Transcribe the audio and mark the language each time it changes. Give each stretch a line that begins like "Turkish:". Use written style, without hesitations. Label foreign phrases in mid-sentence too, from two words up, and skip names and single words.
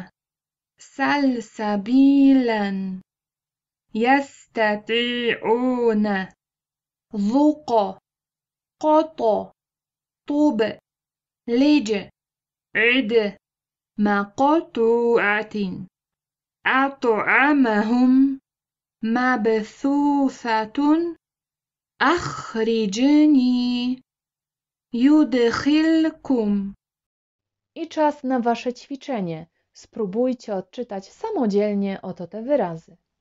Arabic: سلسبيلا يستطيعون ذوق قط طوب لج عد مقطوعة أطعمهم مبثوثة أخرجني يدخلكم.
Polish: I czas na wasze ćwiczenie. Spróbujcie odczytać samodzielnie oto te wyrazy.